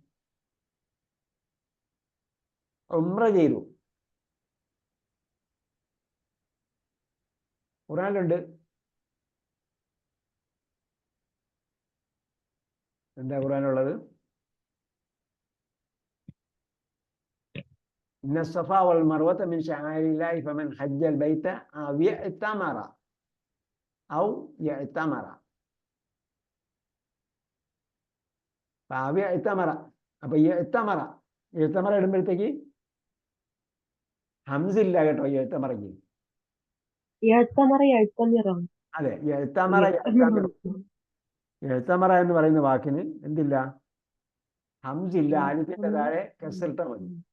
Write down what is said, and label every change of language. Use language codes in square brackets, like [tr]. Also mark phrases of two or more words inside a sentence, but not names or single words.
[ml] ഉംറ ചെയ്തു. ഖുർആനിലുണ്ട്. എന്താ ഖുർആനിലുള്ളത്? [ar] ഇന്ന الصفا والمروة من شعائر الله فمن حج البيت أو اعتمر أو يعتمر أو يعتمر [ml] അപ്പൊ എഴുത്തമറ ഇടുമ്പോഴത്തേക്ക് ഹംസ ഇല്ല കേട്ടോ എഴുത്തമറയ്ക്ക്. എഴുത്തമിറാണ്. അതെ, എഴുത്തമറ എന്ന് പറയുന്ന വാക്കിന് എന്തില്ല? ഹംസ ഇല്ല. അലിഫിന്റെ താഴെ കസറിട്ട മതി.